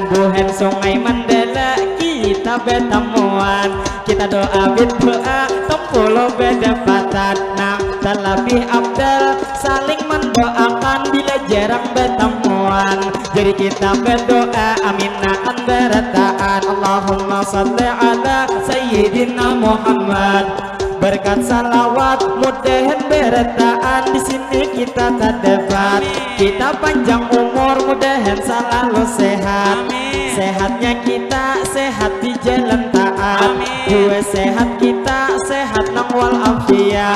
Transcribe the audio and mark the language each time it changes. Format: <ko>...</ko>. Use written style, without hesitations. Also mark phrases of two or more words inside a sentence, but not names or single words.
<bjn>Buhen sungai Mandala kita bertemuan. Kita doa berdoa pulau berdapatan. Nah terlebih abdal saling mendoakan bila jarang bertemuan. Jadi kita berdoa aminahkan berataan.</bjn> <ar>اللهم صل على سيدنا محمد.</ar> <bjn>Berkat salawat mudahan berataan. Di sini kita tak debat. Kita panjang umur mudahan selalu sehat. Sehatnya kita sehat di jalan taat. Dua sehat kita sehat nang</bjn> <ar>والعافية.</ar>